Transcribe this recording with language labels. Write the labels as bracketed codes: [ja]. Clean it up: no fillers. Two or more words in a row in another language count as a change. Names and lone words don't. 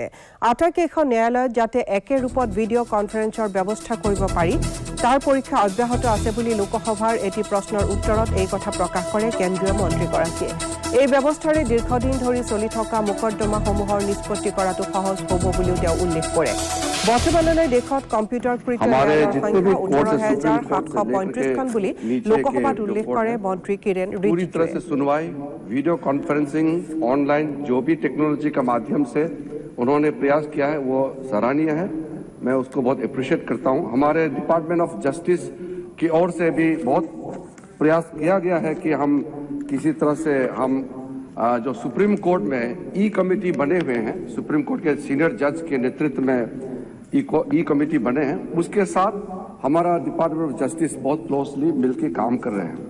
[as] আটাইকেইখন ন্যায়ালয়ত যাতে একে ৰূপত ভিডিঅ' কনফাৰেন্সৰ ব্যৱস্থা কৰিব পাৰি তাৰ পৰীক্ষা অব্যাহত আছে বুলি লোকসভাৰ এটি প্ৰশ্নৰ উত্তৰত এই কথা প্ৰকাশ কৰে কেন্দ্ৰীয় মন্ত্ৰীগৰাকীয়ে। এই ব্যৱস্থাৰে দীৰ্ঘদিন ধৰি চলি থকা মোকদ্দমাসমূহৰ নিষ্পত্তি কৰাটো সহজ হ'ব বুলিও তেওঁ উল্লেখ কৰে। বৰ্তমানলৈ দেশত কম্পিউটাৰকৃত ন্যায়ালয়ৰ সংখ্যা 18,735খন বুলি লোকসভাত উল্লেখ কৰে মন্ত্ৰী কিৰেণ [hi] पूरी तरह [as] ৰিজিজুৱে। [hi] से सुनवाई [en] video conferencing online [hi] जो भी टेक्नोलॉजी का माध्यम से उन्होंने प्रयास किया है वो सराहनीय है। मैं उसको बहुत अप्रिशिएट करता हूं। हमारे डिपार्टमेंट ऑफ जस्टिस की ओर से भी बहुत प्रयास किया गया है कि हम किसी तरह से हम जो सुप्रीम कोर्ट में ई कमेटी बने हुए हैं, सुप्रीम कोर्ट के [en] senior judge [hi] के नेतृत्व में ई कमेटी बने हैं, उसके साथ हमारा डिपार्टमेंट ऑफ जस्टिस बहुत क्लोजली मिलकर काम कर रहे हैं।